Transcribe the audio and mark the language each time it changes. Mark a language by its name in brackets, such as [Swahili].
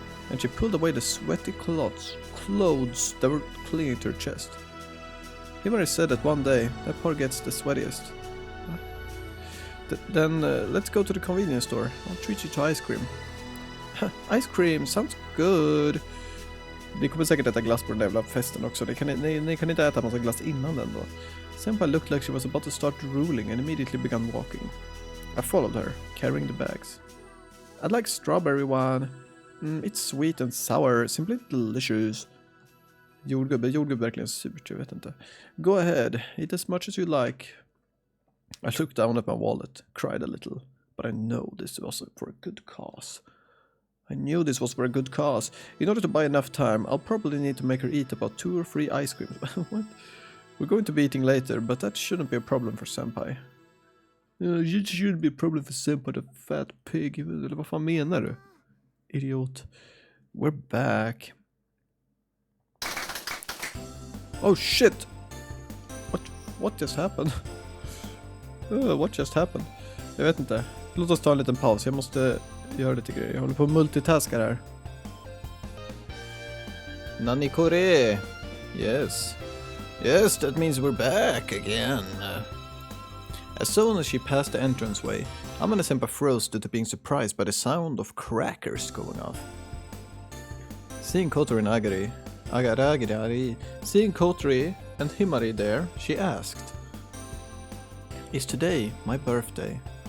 [English] And she pulled away the sweaty clothes that were clinging to her chest. Himari said that one day, that part gets the sweatiest. Then let's go to the convenience store. I'll treat you to ice cream. Ice cream, sounds good. [Swedish] Ni kommer säkert äta glass på den där jävla festen också. Ni kan inte äta massa glass innan den då. [English] Senpai looked like she was about to start drooling and immediately began walking. I followed her, carrying the bags. I'd like strawberry one. It's sweet and sour, simply delicious. [Swedish] Jordgubbe verkligen surt, jag vet inte. [English] Go ahead, eat as much as you like. I looked down at my wallet, cried a little, but I know this was for a good cause. In order to buy enough time, I'll probably need to make her eat about 2 or 3 ice creams. What? We're going to be eating later, but that shouldn't be a problem for Senpai. It shouldn't be a problem for Senpai, the fat pig. [Swedish] Eller vad fan menar du? Idiot. [English] We're back. Oh shit! What just happened? [Swedish] What just happened? Jag vet inte. Låt oss ta en liten paus. Jag måste göra lite grejer. Jag håller på att multitaska här. [Japanese] Nani kore? [English] Yes. Yes, that means we're back again. As soon as she passed the entranceway, Amane-senpai froze due to being surprised by the sound of crackers going off. Seeing Kotori and Himari there, she asked, "Is today my birthday?"